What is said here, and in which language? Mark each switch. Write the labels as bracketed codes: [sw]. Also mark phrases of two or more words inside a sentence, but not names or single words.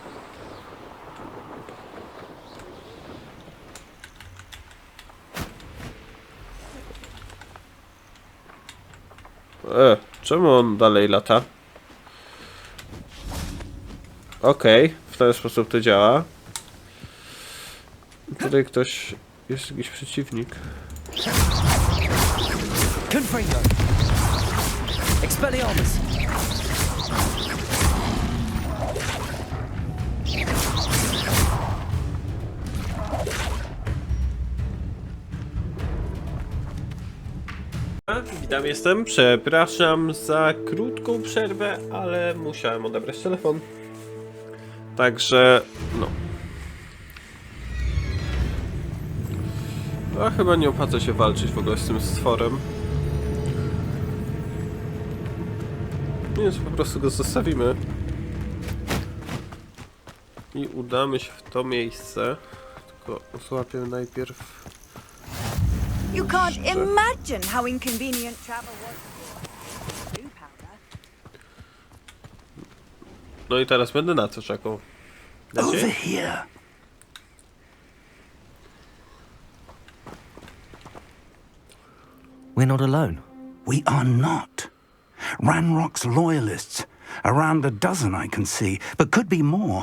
[pl] Czemu on dalej lata? Okej, w ten sposób to działa. Tutaj ktoś... jest jakiś przeciwnik. [la] Confringo! Expelliarmus! [pl] Witam, jestem. Przepraszam za krótką przerwę, ale musiałem odebrać telefon. Także, no. A chyba nie opłaca się walczyć w ogóle z tym stworem. Więc po prostu go zostawimy. I udamy się w to miejsce. Tylko złapię najpierw... [en] You can't imagine how inconvenient travel was. [pl] No i teraz będę na co czekał. [en] Over here. We're not alone. We are not. Ranrock's loyalists. Around a dozen I can see, but could be more.